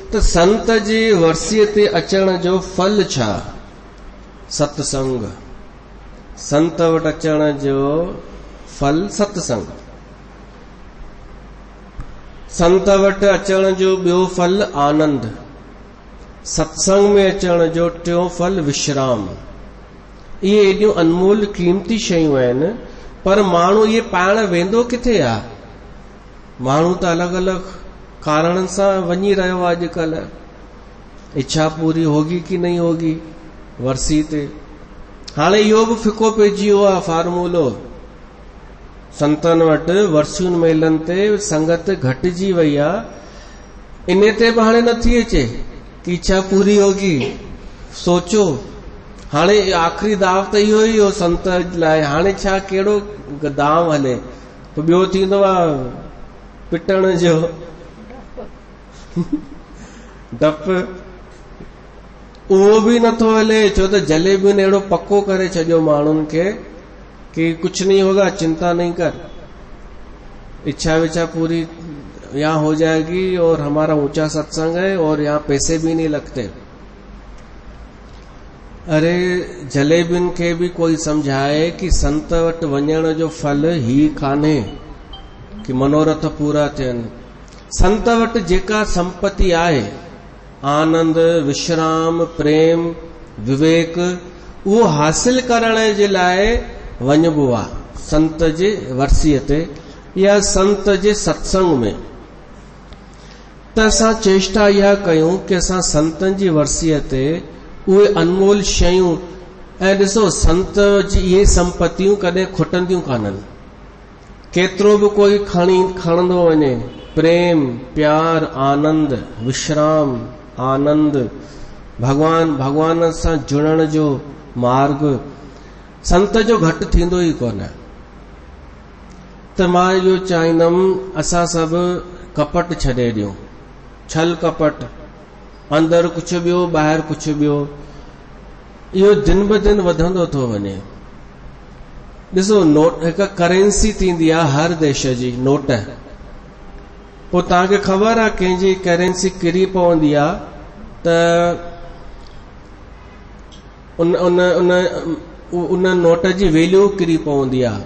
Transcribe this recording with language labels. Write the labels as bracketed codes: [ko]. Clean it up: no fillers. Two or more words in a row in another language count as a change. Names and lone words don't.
[sd] संत जे वर्सीअ ते अचण जो फल छा? सत्संग। संत वटि अचण जो फल सत्संग। संत वटि अचण जो ॿियो फल आनंद। सत्संग में अचण जो टियों फल विश्राम। इहे एॾियूं अनमोल कीमती शयूं आहिनि, पर माण्हू इहे पाइण वेंदो किथे आहे? माण्हू त अलॻि अलॻि कारणनि सां वञी रहियो आहे अॼुकल्ह। [hi] इच्छा पूरी होगी कि नहीं होगी [sd] वर्सी ते। हाणे इहो बि फिको पइजी वियो आहे फार्मूलो। संतनि वटि वर्सियुनि मेलनि ते संगत घटिजी वई आहे। इन ते बि हाणे नथी अचे कि [hi] इच्छा पूरी होगी। [sd] सोचो हाणे आख़िरी दाव त इहो ई हो संत लाइ। हाणे छा कहिड़ो दाव हले? ॿियो थींदो आहे पिटण जो डपु। उहो बि नथो हले, छो त जलेबियुनि अहिड़ो पको करे छॾियो माण्हुनि खे कि [hi] कुछ नहीं होगा, चिंता नहीं कर, इच्छा विच्छा पूरी यहाँ हो जाएगी और हमारा ऊंचा सत्संग है और यहाँ पैसे भी नहीं लगते। [sd] अरे जलेबियुनि खे भी कोई समझाए कि संत वटि वञण जो फल ही कान्हे कि मनोरथ पूरा थियनि। संत वटि जेका संपत्ति आहे, आनंद, विश्राम, प्रेम, विवेक, उहो हासिल करण जे लाइ वञबो आहे संत जे वर्सीअ ते या संत जे सत्संग में। त असां चेष्टा इहा कयूं कि असां संतनि जी वर्सीअ ते उहे अनमोल शयूं, ऐं ॾिसो संत जी इहे संपत्तियूं कॾहिं खुटंदियूं कान्हनि। केतिरो बि कोई खणंदो वञे, प्रेम, प्यार, आनंद, विश्राम, आनंद, भगवान सां जुड़ण जो मार्ग संत जो घटि थींदो ई कोन। त मां इहो चाहींदुमि असां सभु कपट छॾे ॾियूं, छल कपट, अंदरि कुझु ॿियो ॿाहिरि कुझु ॿियो। इहो दिन ब दिन वधंदो थो वञे। ॾिसो नोट हिकु करेंसी थींदी आहे हर देश जी, नोट। पोइ तव्हांखे ख़बर आहे कंहिंजी करेंसी किरी पवंदी आहे त उन नोट जी वैल्यू किरी पवंदी आहे।